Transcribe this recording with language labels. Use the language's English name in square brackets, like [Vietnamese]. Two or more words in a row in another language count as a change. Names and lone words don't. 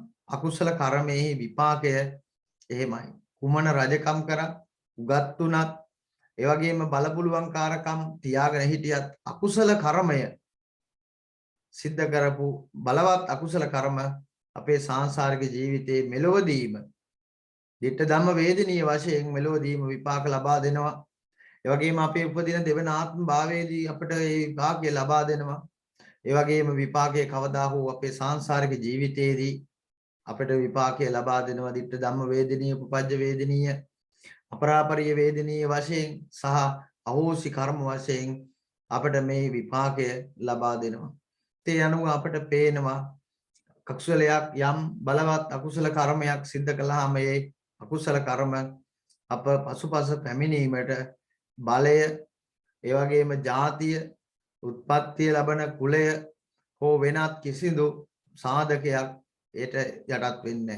[Sinhala] අකුසල කර්මයේ විපාකය එහෙමයි. කුමන රජකම් කරත් උගත් උනත් ඒ වගේම බලපුලුවන්කාරකම් තියාගෙන හිටියත් අකුසල කර්මය සිද්ධ කරපු බලවත් අකුසල කර්ම අපේ සාංශාරික ජීවිතයේ මෙලොවදීම [Pali] ditta dhamma [Sinhala] වේදනීය වශයෙන් මෙලොවදීම විපාක ලබා දෙනවා. ඒ වගේම අපේ උපදින දෙවන ආත්ම භාවයේදී අපිට මේ විපාකය ලබා දෙනවා. ඒ වගේම විපාකයේ කවදා හෝ අපේ සාංශාරික ජීවිතයේදී අපිට විපාකය ලබා දෙනවා. [Pali] ditta dhamma වේදනීය උපපජ්ජ වේදනීය අපරාපරිය වේදනීය [Sinhala] වශයෙන් සහ අහෝසි කර්ම වශයෙන් අපිට මේ විපාකය ලබා දෙනවා. ඒ අනුව අපිට පේනවා අකුසලයක් යම් බලවත් අකුසල කර්මයක් සිද්ධ කළාම මේ අකුසල කර්ම අප පසුපස පැමිණීමට බලය ඒ වගේම ජාතිය උත්පත්තිය ලබන කුලය හෝ වෙනත් කිසිදු සාධකයක් ඒට යටත් වෙන්නේ නැහැ.